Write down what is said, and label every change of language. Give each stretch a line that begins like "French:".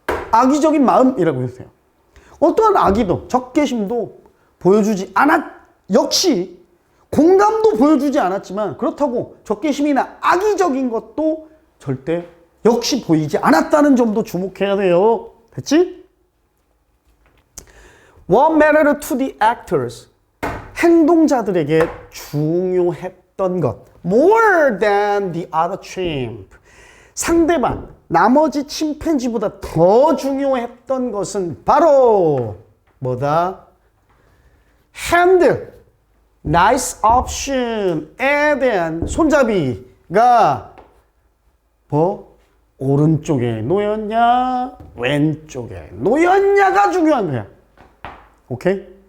Korean: 악의적인 마음이라고 해도 돼요. 어떠한 악의도 적개심도 보여주지 역시 공감도 보여주지 않았지만, 그렇다고 적개심이나 악의적인 것도 절대 역시 보이지 않았다는 점도 주목해야 돼요. 됐지?
English: What mattered to the actors?
Korean: 행동자들에게 중요했던 것.
English: More than the other chimp.
Korean: 상대방, 나머지 침팬지보다 더 중요했던 것은 바로 뭐다? 핸들,
English: nice option
Korean: 에 대한 손잡이가 오른쪽에 놓였냐, 왼쪽에 놓였냐가 중요한 거야. 오케이?